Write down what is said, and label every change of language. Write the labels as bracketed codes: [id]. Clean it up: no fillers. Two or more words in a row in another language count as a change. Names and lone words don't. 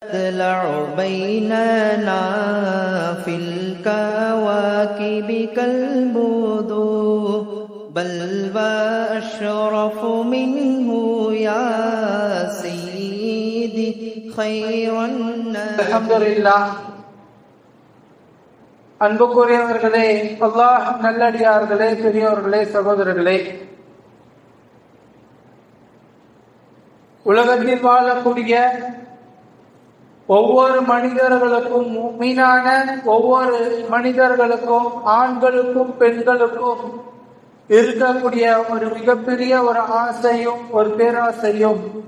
[ar] تطلع بيننا في الكواكب كالبدور بل وأشرف منه يا سيدي خير الناس. [ta] அல்ஹம்துலில்லாஹ். அன்புக்குரியவர்களே, அல்லாஹ் நல்லடியார்களே, பெரியோர்களே, சகோதரர்களே, உலகத்தில் வாழக்கூடிய ஒவ்வொரு மனிதர்களுக்கும், முஃமினான ஒவ்வொரு மனிதர்களுக்கும், ஆண்களுக்கும் பெண்களுக்கும் இருக்கக்கூடிய ஒரு மிகப்பெரிய ஒரு ஆசையும் ஒரு பேராசையும்